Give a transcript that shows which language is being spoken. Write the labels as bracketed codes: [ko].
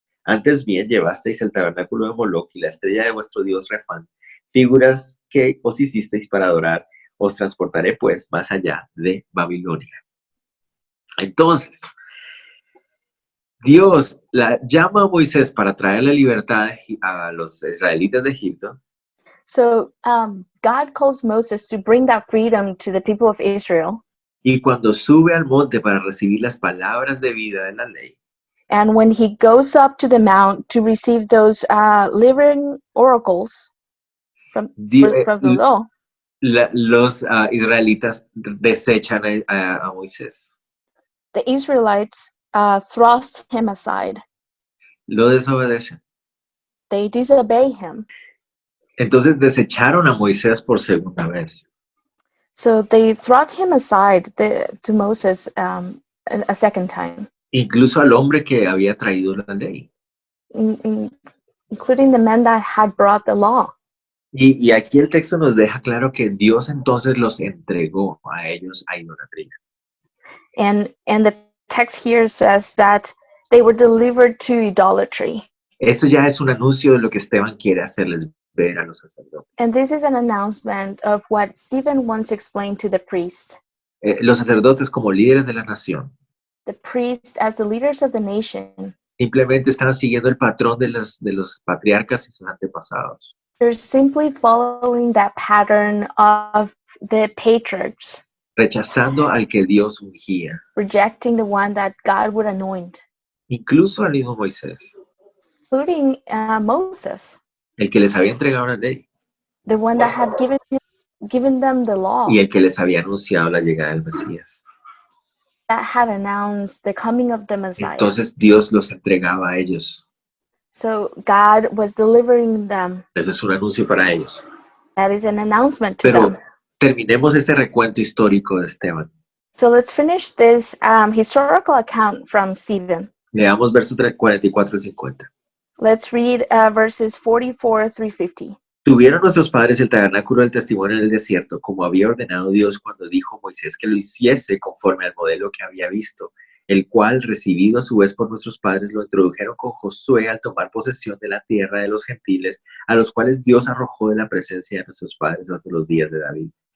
[es] Antes bien llevasteis el tabernáculo de Moloc y la estrella de vuestro dios Refán, figuras que os hicisteis para adorar. Os transportaré pues más allá de Babilonia. Entonces, Dios llama a Moisés para traer la libertad a los israelitas de Egipto. [en] So God calls Moses to bring that freedom to the people of Israel. [es] Y cuando sube al monte para recibir las palabras de vida de la ley, [en] And when he goes up to the mount to receive those living oracles from the law, [es] los israelitas desechan a Moisés. [en] the Israelites thrust him aside. [es] Lo desobedecen. [en] They disobey him. [es] Entonces desecharon a Moisés por segunda vez. [en] So they thrust him aside to Moses a second time, [es] Incluso al hombre que había traído la ley. [en] including the men that had brought the law. [es] Y aquí el texto nos deja claro que Dios entonces los entregó a ellos a idolatría. [en] And the text here says that they were delivered to idolatry. [es] Esto ya es un anuncio de lo que Esteban quiere hacerles ver a los sacerdotes. [en] And this is an announcement of what Stephen once explained to the priest. [es] Los sacerdotes como líderes de la nación [en] The priest as the leaders of the nation. [es] simplemente están siguiendo el patrón de los patriarcas y sus antepasados. [en] They're simply following that pattern of the patriarchs. [es] rechazando al que Dios ungía, [en] rejecting the one that God would anoint, [es] incluso al mismo Moisés, [en] including Moses, [es] el que les había entregado la ley [en] the one that had given them the law, [es] y el que les había anunciado la llegada del Mesías. [en] that had announced the coming of the Messiah. [es] Entonces Dios los entregaba a ellos. [en] So God was delivering them. [es] Ese es un anuncio para ellos. [en] That is an announcement to [es] Pero [en] them. [es] terminemos este recuento histórico de Esteban. [en] So let's finish this historical account from Stephen. [es] Leamos versos 44 y 50. [en] Let's read verses 44 through 50. [es] Tuvieron nuestros padres el tabernáculo del testimonio en el desierto, como había ordenado Dios cuando dijo a Moisés que lo hiciese conforme al modelo que había visto, el cual, recibido a su vez por nuestros padres, lo introdujeron con Josué al tomar posesión de la tierra de los gentiles, a los cuales Dios arrojó de la presencia de nuestros padres hasta los días de David.